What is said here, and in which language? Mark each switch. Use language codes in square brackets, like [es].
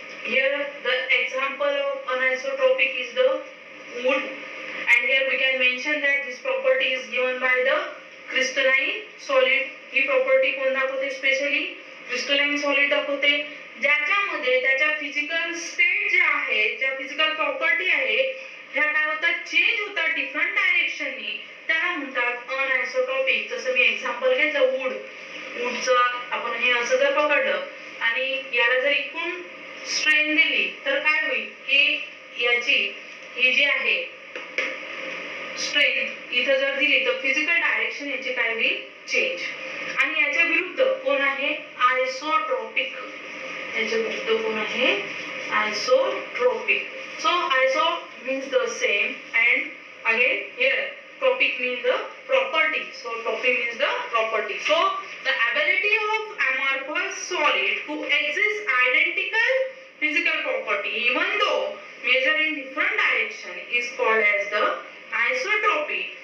[en] here the example of anisotropic is the wood and here we can mention that this property is given by the crystalline solid [mr] he property कोण दाखवते specially crystalline solid दाखवते ज्याच्यामध्ये त्याच्या physical state ज्या आहेत, ज्या physical property आहे, ह्या काय होतात, चेंज होतात डिफरंट डायरेक्शननी, त्याला म्हणतात अनआयसोट्रॉपिक. जसं मी एक्झाम्पल घेतलं वूडचं, आपण हे असं जर पकडलं आणि याला जर इकडून स्ट्रेन दिली तर काय होईल की याची ही जी आहे स्ट्रेंथ इथं जर दिली तर फिजिकल डायरेक्शन याची काय होईल, चेंज. आणि याच्या विरुद्ध कोण आहे, आयसोट्रॉपिक. याच्या विरुद्ध कोण आहे, isotropic. [en] So iso means the same, and again here tropic means the property. So tropic means the property. So the ability of amorphous solid to exist identical physical property even though measured in different direction is called as the isotropy.